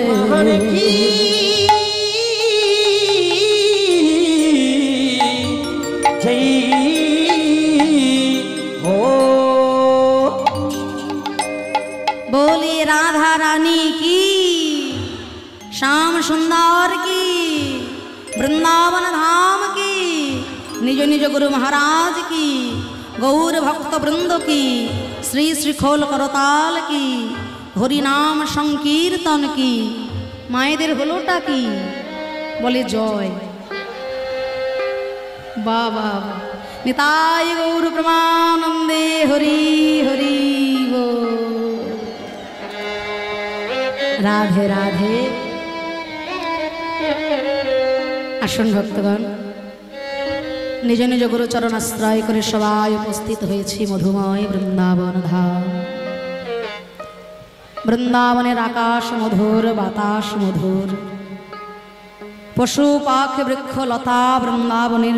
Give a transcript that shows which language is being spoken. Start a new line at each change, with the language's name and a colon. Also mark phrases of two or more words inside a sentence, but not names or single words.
Hindi: मोहन की जय हो बोलिए राधा रानी की श्याम सुंदर की वृंदावन धाम की निज निज गुरु महाराज की गौर भक्त वृंद की श्री श्री खोल करताल की हरि नाम संकीर्तन की मायेदेर हलोटा की बोले जय बाबा निताय गौर प्रमानंदे हरि हरि बोल।
Bangla: राधे राधे আসুন ভক্তগণ নিজ নিজ গুরুচরণ আশ্রয় করে সবাই উপস্থিত হয়েছি মধুময় বৃন্দাবন ধাম বৃন্দাবনের আকাশ মধুর বাতাস মধুর পশু পাখি বৃক্ষ লতা বৃন্দাবনের